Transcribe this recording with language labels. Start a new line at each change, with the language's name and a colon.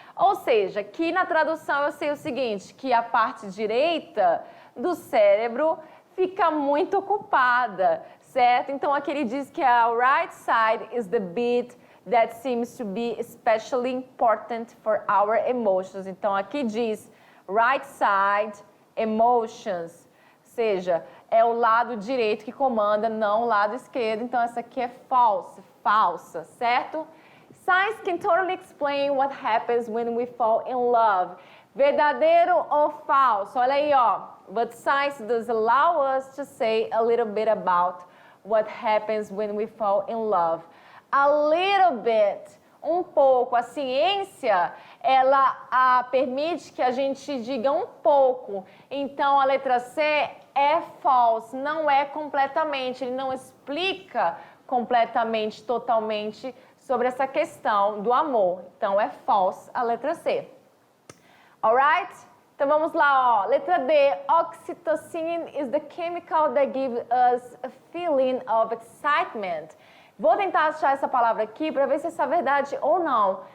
Portuguese: Ou seja, aqui na tradução eu sei o seguinte, que a parte direita do cérebro fica muito ocupada, certo? Então aqui ele diz que a
English: right side is the bit that seems to be especially important for our emotions.
Portuguese: Então aqui diz
English: right side,
Portuguese: emotions, ou seja, é o lado direito que comanda, não o lado esquerdo. Então essa aqui é falsa, certo?
English: Science can totally explain what happens when we fall in love.
Portuguese: Verdadeiro ou falso? Olha aí, ó.
English: But science does allow us to say a little bit about what happens when we fall in love. A little bit,
Portuguese: um pouco. A ciência, ela permite que a gente diga um pouco. Então, a letra C é false, não é completamente. Ele não explica completamente, totalmente sobre essa questão do amor. Então, é false a letra C. Alright? Então, vamos lá, ó. Letra D.
English: Oxytocin is the chemical that gives us a feeling of excitement.
Portuguese: Vou tentar achar essa palavra aqui para ver se essa é verdade ou não.